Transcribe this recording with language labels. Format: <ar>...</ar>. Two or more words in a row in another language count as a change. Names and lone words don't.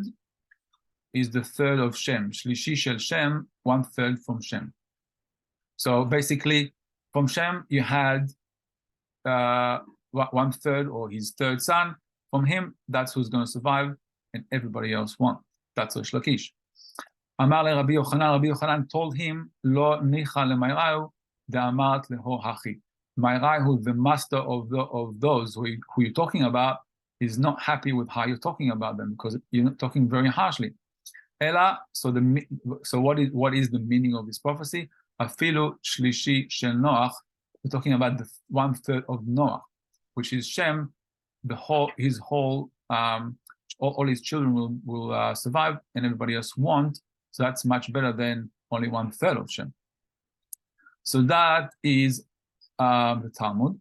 <en>Is the third of Shem.</en> <he>שלישי של שם,</he> <en>1/3 from Shem. So basically, from Shem, you had 1/3, or his third son. From him, that's who's going to survive, and everybody else won't. That's Rish Lakish.</en> <arc>אמר ליה</arc> <en>Rabbi Yochanan told him,</en> <arc>לא ניחא למרייהו דאמרת להו הכי.</arc> <en>Mayrai, who's the master of those who you're talking about, is not happy with how you're talking about them, because you're not talking very harshly. Ela, so what is the meaning of this prophecy?</en> <he>אפילו שלישי של נח.</he> <en>We're talking about the 1/3 of Noah, which is Shem. his whole all his children will survive, and everybody else won't. So that's much better than only 1/3 of Shem. So that is the Talmud.</en>